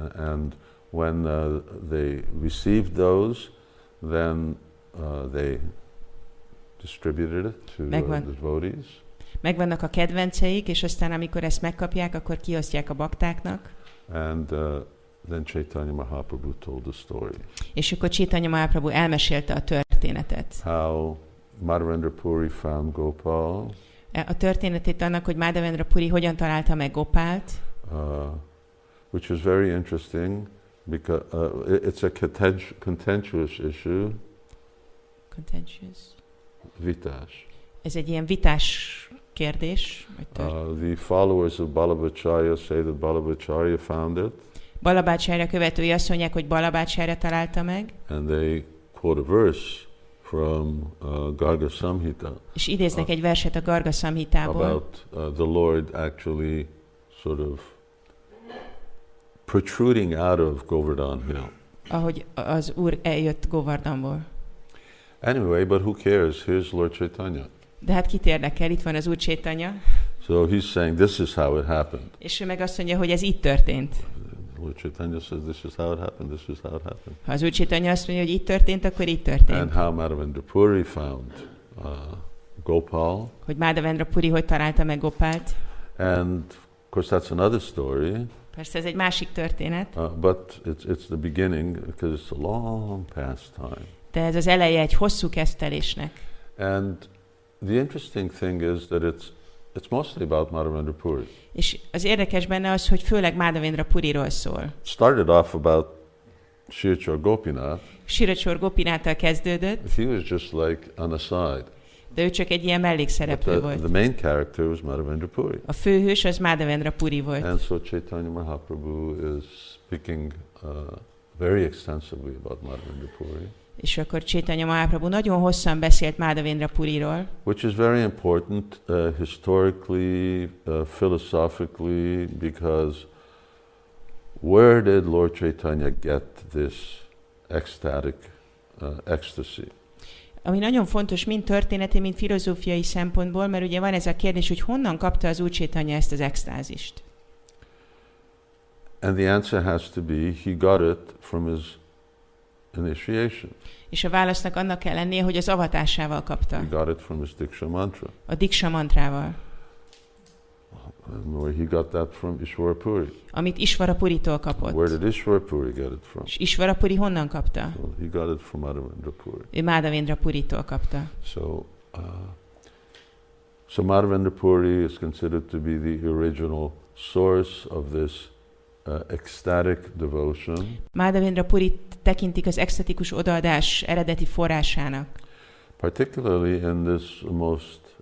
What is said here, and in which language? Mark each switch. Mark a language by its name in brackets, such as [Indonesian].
[English] And when they received those, then they distributed it to the devotees. [Hungarian] Megvannak a kedvenceik, és aztán amikor ezt megkapják, akkor kiosztják a baktáknak. [English] And then Caitanya Mahaprabhu told the story. [Hungarian] És akkor Caitanya Mahaprabhu elmesélte a történetet. [English] How Madhavendra Puri found Gopal. [Hungarian] A történetét annak, hogy Madhavendra Puri hogyan találta meg Gopált. [English] Which is very interesting because it's a contentious issue. Contentious. [Hungarian] Vitás. Ez egy ilyen vitás kérdés. [English] The followers of Balabhacharya say that Balabhacharya found it. [Hungarian] Balabhacharya követői azt mondják, hogy Balabhacharya találta meg. [English] And they quote a verse from Garga Samhita. [Hungarian] És idéznek egy verset a Garga Samhitából. [English] About the Lord actually sort of protruding out of Govardhan Hill. [Hungarian] Ahogy az Úr eljött Govardhanból. [English] Anyway, but who cares? Here's Lord Caitanya. [Hungarian] De hát kit érdekel? Itt van az Úr Caitanya. [English] So he's saying this is how it happened. [Hungarian] És ő meg azt mondja, hogy ez így történt. [English] Lord Caitanya says this is how it happened, this is how it happened. [Hungarian] Ha az Úr Caitanya azt mondja, hogy így történt, akkor így történt. [English] And how Madhavendra Puri found Gopal. [Hungarian] Hogy Madhavendra Puri hogy találta meg Gopált. [English] And of course that's another story. [Hungarian] Persze ez egy másik történet. [English] But it's the beginning because it's a long pastime. [Hungarian] De ez az eleje egy hosszú kezdtelésnek. [English] And the interesting thing is that it's mostly about Madhavendra Puri. [Hungarian] És az érdekes benne az, hogy főleg Madhavendra Puriról szól. [English] Started off about Shirachor Gopinath. [Hungarian] Shirachor Gopináttal kezdődött. [English] He was just like on the side. [Hungarian] De ő csak egy ilyen mellékszereplő volt. [English] The main character was Madhavendra Puri. [Hungarian] A főhős az Madhavendra Puri volt. [English] And so Caitanya Mahaprabhu is speaking very extensively about Madhavendra Puri. [Hungarian] És akkor Caitanya Mahaprabhu nagyon hosszan beszélt Madhavendra Puriról. [English] Which is very important historically, philosophically, because where did Lord Caitanya get this ecstatic ecstasy? [Hungarian] Ami nagyon fontos mind történeti, mind filozófiai szempontból, mert ugye van ez a kérdés, hogy honnan kapta az Úr Caitanya ezt az extázist. [English] And the answer has to be, he got it from his initiation. [Hungarian] És a válasznak annak kell lennie, hogy az avatásával kapta. [English] He got it from his Diksha mantra. [Hungarian] A Diksha mantrával. [English] Where he got that from Ishvara Puri. [Hungarian] Amit Ishvara Puritól kapott. [English] Where did Ishvara Puri get it from? [Hungarian] És Ishvara Puri honnan kapta? [English] Well, he got it from Madhavendra Puri. [Hungarian] Ő Madhavendra Puritól kapta. [English] So Madhavendra Puri is considered to be the original source of this ecstatic devotion. [Hungarian] Madhavendra Purit tekintik az extatikus odaadás eredeti forrásának. [English] Particularly in this most